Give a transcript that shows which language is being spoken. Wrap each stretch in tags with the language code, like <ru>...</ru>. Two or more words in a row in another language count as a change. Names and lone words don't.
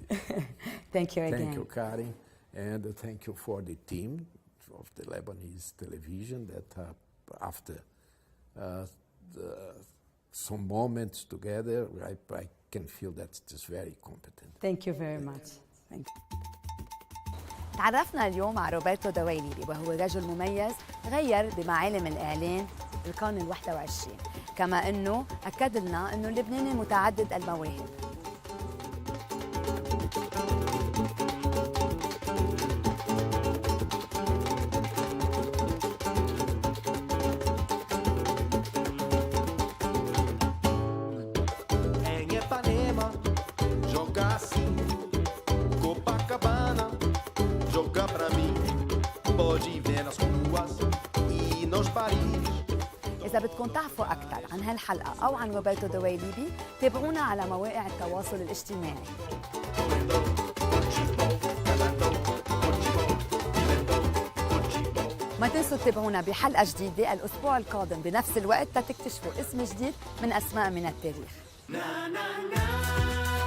<en>Thank you again. Thank you, Karin. And thank you for the team of the Lebanese television that after some moments together, I can feel that it is very competent. Thank you very much. Thank you.</en> <ar>تعرفنا اليوم مع روبرتو دويليبي، وهو رجل مميز غير بمعالم الإعلان القرن ال21، كما أنه أكد لنا أنه اللبناني متعدد المواهب.</ar> <pt>Em Ipanema, jogar assim, Copacabana, jogar pra mim, pode ver nas ruas e nos bares.</pt> <ar>إذا بدكم تعرفوا أكثر عن هالحلقة أو عن روبرتو دويليبي تابعونا على مواقع التواصل الاجتماعي. ما تنسوا تتابعونا بحلقة جديدة الأسبوع القادم بنفس الوقت تكتشفوا اسم جديد من أسماء من التاريخ.</ar>